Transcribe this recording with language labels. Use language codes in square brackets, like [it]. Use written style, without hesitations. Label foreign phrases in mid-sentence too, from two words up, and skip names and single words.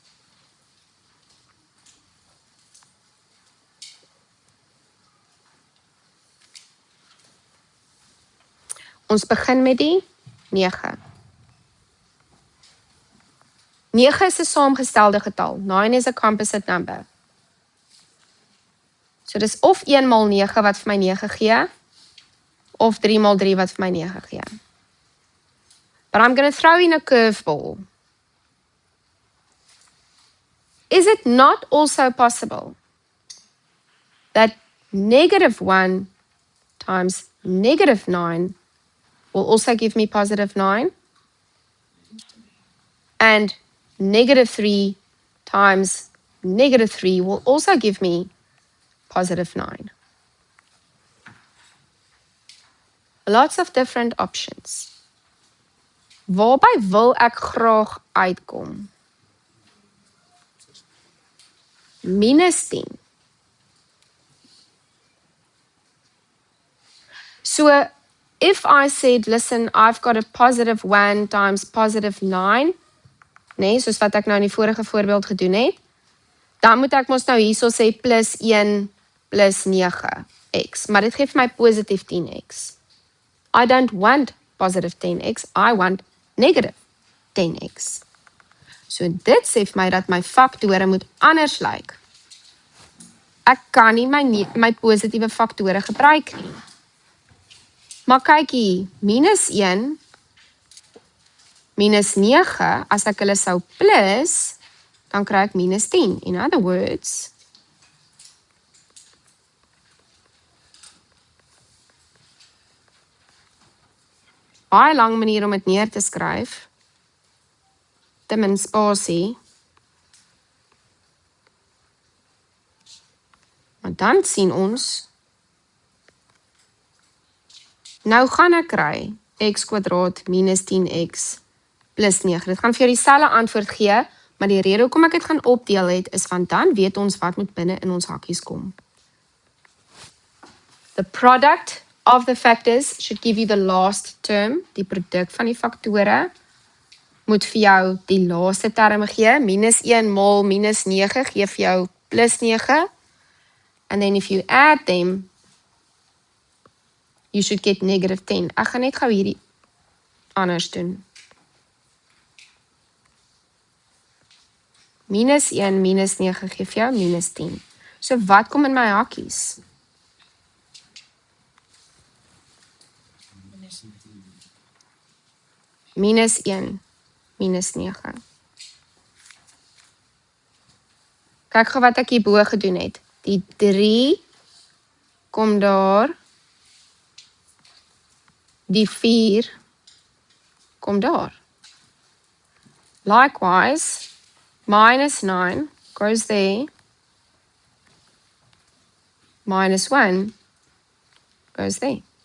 [af] Ons begin met die 9. 9 is 'n saamgestelde getal. [en] 9 is a composite number. [af] So dis of 1 maal 9 wat vir my 9 gee, of 3 maal 3 wat vir my 9 gee. [en] But I'm going to throw in a curveball. Is it not also possible that negative 1 times negative 9 will also give me positive 9? And negative 3 times negative 3 will also give me positive 9. Lots of different options. [af] Waarby wil ek graag uitkom? Minus 10. [en] So, if I said, listen, I've got a positive 1 times positive 9, [af] nee, soos wat ek nou in die vorige voorbeeld gedoen het, dan moet ek mos nou hierso sê plus 1 plus 9x, maar dit geef my positief 10x. [en] I don't want positive 10x, I want negative 10x. [af] So dit sê vir my dat my faktore moet anders lyk. Ek kan nie my positiewe faktore gebruik nie. Maar kyk hier, minus 1, minus 9, as ek hulle sou plus, dan kry ek minus 10. [en] In other words, [af] baie lang manier om dit neer te skryf, te min spasie, maar dan sien ons, nou gaan ek kry x kwadraat minus 10x plus 9. Dit gaan vir jou dieselfde antwoord gee, maar die rede hoekom ek dit gaan opdeel het, is want dan weet ons wat moet binne in ons hakkies kom. [en] The product of the factors should give you the last term, [af] die produk van die faktore, moet vir jou die laaste term gee. -1 maal -9 gee vir jou +9. [en] And then if you add them, you should get -10. [af] Ek gaan net gou hierdie anders doen. -1 -9 gee vir jou -10. So wat kom in my hakkies? -1 -9. Kyk gou wat ek hierbo gedoen het. Die 3 kom daar. Die 4 kom daar. [en] Likewise, -9 goes there. -1 goes there.